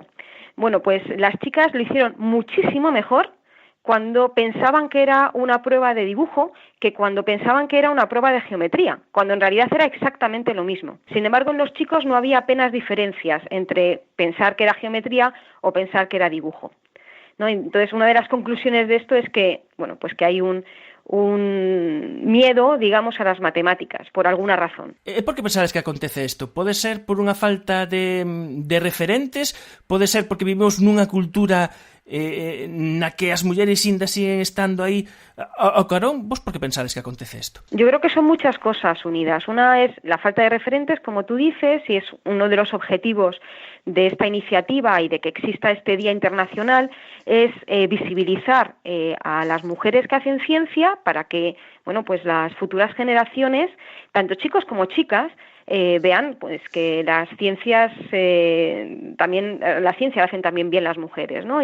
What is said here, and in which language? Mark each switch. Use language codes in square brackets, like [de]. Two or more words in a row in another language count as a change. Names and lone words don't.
[es] Bueno, pues las chicas lo hicieron muchísimo mejor cuando pensaban que era una prueba de dibujo que cuando pensaban que era una prueba de geometría, cuando en realidad era exactamente lo mismo. Sin embargo, en los chicos no había apenas diferencias entre pensar que era geometría o pensar que era dibujo, ¿no? Entonces, una de las conclusiones de esto es que, bueno, pues que hay un miedo, digamos, a las matemáticas, por alguna razón. [gl] Por que pensades que acontece isto? Pode ser por unha falta de referentes? Pode ser porque vivimos nunha cultura na que as mulleres ainda siguen estando aí ao carón? Vos por que pensades que acontece isto? [es] Yo creo que son muchas cosas unidas. Una es la falta de referentes, como tú dices, y es uno de los objetivos de esta iniciativa y de que exista este Día Internacional, es visibilizar a las mujeres que hacen ciencia para que, bueno, pues las futuras generaciones, tanto chicos como chicas, vean pues que las ciencias también la ciencia la hacen también bien las mujeres, ¿no?